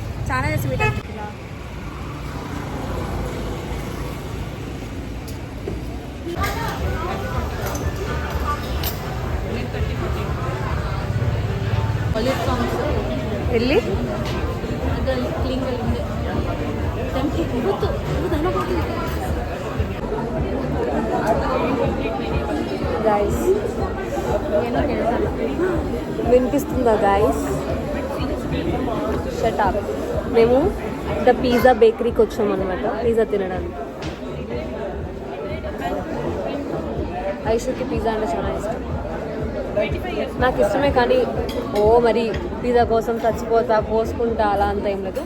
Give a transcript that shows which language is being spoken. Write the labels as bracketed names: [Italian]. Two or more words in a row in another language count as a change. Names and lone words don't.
[Telugu] చాలా స్వీట్ ఇలా వెళ్ళి [Kannada] ಕ್ಲೀನ್ ಇವತ್ತು [Telugu] గైస్ [Kannada] ಏನೋ ಕೇಳ್ಸಲ್ಲ [Telugu] వినిపిస్తుందా గైస్? షటాప్. మేము ద పిజ్జా బేకరీకి వచ్చామన్నమాట పిజ్జా తినడానికి. ఐషుకి పిజ్జా అంటే చాలా ఇష్టం. నాకు ఇష్టమే కానీ మరి పిజ్జా కోసం చచ్చిపోతా పోసుకుంటా అలా అంత ఏం లేదు.